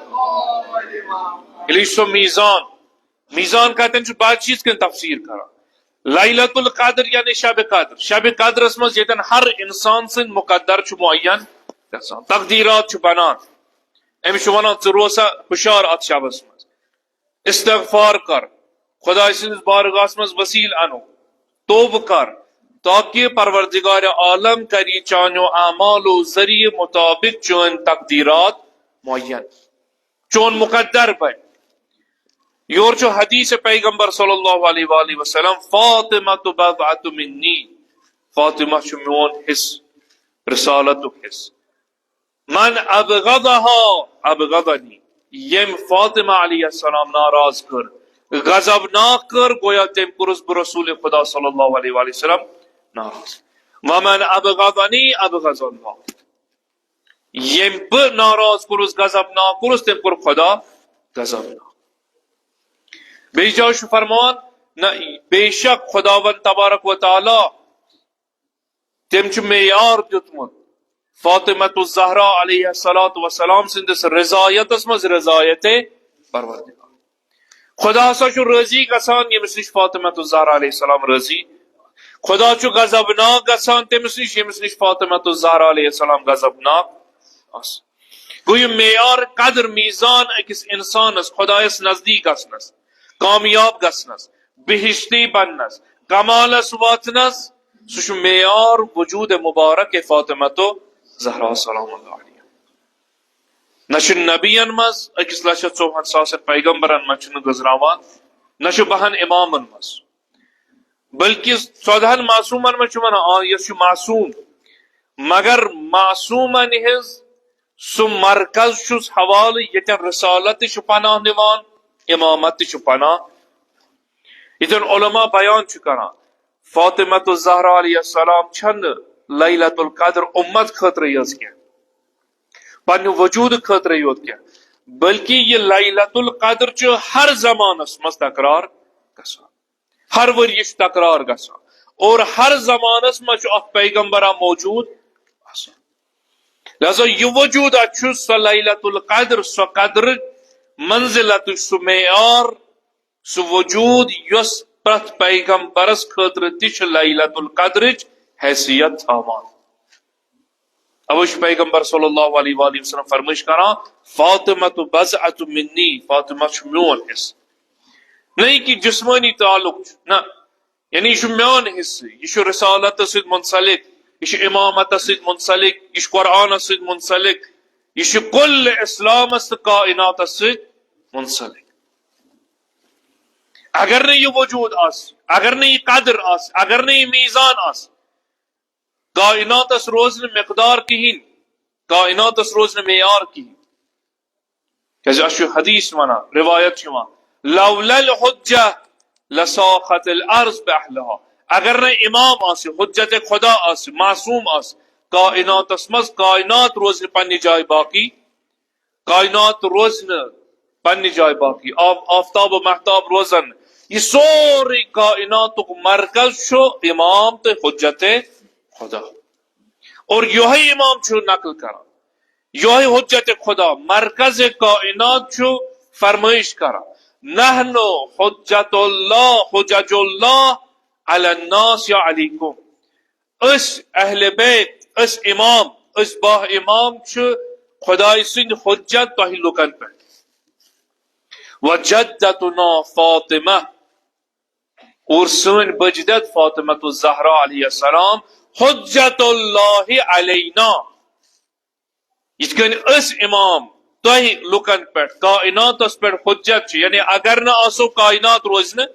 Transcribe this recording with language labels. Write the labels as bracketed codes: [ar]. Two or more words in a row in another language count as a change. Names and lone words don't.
[ur] سو میزان کہتے ہیں جو بات چیز کے تفسیر کرا لیلۃ القدر یعنی شب قدر. [ks] شب قدرس مز یتن ہر انسان سن مقدر چھ معین گژھان، تقدیرات چھ بنان. امس ونان ژٕ روسا ہشار ات شبس مز، استغفار کر، خدا سندس بارگاہس مز وسیل انو، توبہ کر، تاکہ پروردگار عالم کری چانو اعمال و ذریعہ مطابق چون تقدیرات معین، چون مقدر بن. یور چو حدیث پیغمبر [ar] صلی اللہ علیہ وآلہ وسلم فاطمہ بضعۃ منی، [ks] فاطمہ چھ میون حص، رسالت حص. [ar] من ابغضها ابغضنی، [ks] یم فاطمہ [ar] علیہ السلام [ks] ناراض کر، غضبناک کر، گویا تم کرس بہ رسول خدا [ar] صلی اللہ علیہ وآلہ وسلم [ks] ناراض. [ar] ومن ابغضنی ابغض اللہ، [ks] یم بہ ناراض کرس غضبناک کرس تم کر خدا غضبناک. بیس جاش فرمان نہ بے شک خداوند [ar] تبارک و تعالی [ks] تم چھ معیار دیتمت فاطمۃ الزہرا [ar] علیہ السلام [ks] سندس رضایت مز رضایت پروردگار. خدا ہسا چھ راضی گژھان یمس نش فاطمۃ الزہرا [ar] علیہ السلام [ks] راضی، خدا چھ غضبناک گژھان تمس نش یمس نش فاطمۃ الزہرا [ar] علیہ السلام [ks] غضبناک آس. گو یہ معیار قدر میزان اکس انسانس خدایس نزدیک گژھنس، کامیاب گژھنس، بہشتی بننس، کمالس واتنس، سہ معیار وجود مبارک فاطمۃ زہرا [ar] سلام اللہ علیہ. [ks] نہ نبین مز اکس 1,54,000 پیغمبرن مز گزراوان، نہ بہن امامن مز، بلکہ 14 معصومن مز ونان یہ معصوم، مگر معصومن ہز سہ مرکز چھس حوالہ یتن رسالت پناہ نوان، امامت پناہ. یتن علماء بیان کران فاطمۃ الزہرا [ar] علیہ السلام [ks] چھن لیلۃ القدر امت خاطر یز کی پنہ وجود خاطر یوت کی، بلکہ یہ لیلۃ القدر چھ ہر زمانس مز تکرار گژھان، ہر ورش تکرار گژھان، اور ہر زمانس مز اخ پیغمبرہ موجود آسان. لہذا یہ وجود چھ سو لیلۃ القدر، سو قدر منزلت، سہ معیار، سہ وجود یس پرت پیغمبرس خاطر تہ لیلۃ القدر حیثیت تھاوان. اوش پیغمبر [ar] صلی اللہ علیہ وآلہ وسلم [ks] فرمائش کران [ar] فاطمۃ بضعۃ منی، [ks] فاطمہ چھ میون حصہ. نہیں کہ جسمانی تعلق نہ، یعنی یہ میون حصہ، یہ رسالت سۭتۍ منسلک، یہ امامت سۭتۍ منسلک، یہ قرآن سۭتۍ منسلک، یہ کل اسلام کائنات سۭتۍ منسلک. اگر نہ یہ وجود آس، اگر نہ یہ قدر آس، اگر نہ یہ میزان آس، کائنات روزن مقدار کہین، کائنات روزن معیار کہین. کیسے اشو حدیث ونا روایت شما [ar] لولا الحجہ لساخت الارض باہلہا. [ks] اگر نہ امام آس، حجت خدا آس، معصوم آس، کائنات مز کائنات روزن پنہ جائے باقی، کائنات روزن پنہ جائے باقی، آفتاب و محتاب روزن. یہ سوری کائنات مرکز شو امام تو حجت خدا. اور یہ امام چھو نقل کرا، یہ حجت خدا مرکز کائنات چھو فرمائش کرا [ar] نحنو حجت اللہ، حجج اللہ علی الناس یا علیکم. [ks] اس اہل بیت، اس امام، اس با امام چھو خدای سند حجت تہ لکن پہ. [ar] وجدتنا فاطمہ، [ks] اور سن بجدت فاطمۃ الزہرا [ar] علیہ السلام حجت اللہ علینا. [ks] یہ کن اس امام تہ لکن پہ کائنات پہ حجت، یعنی اگر نہ آسو کائنات روز نہ.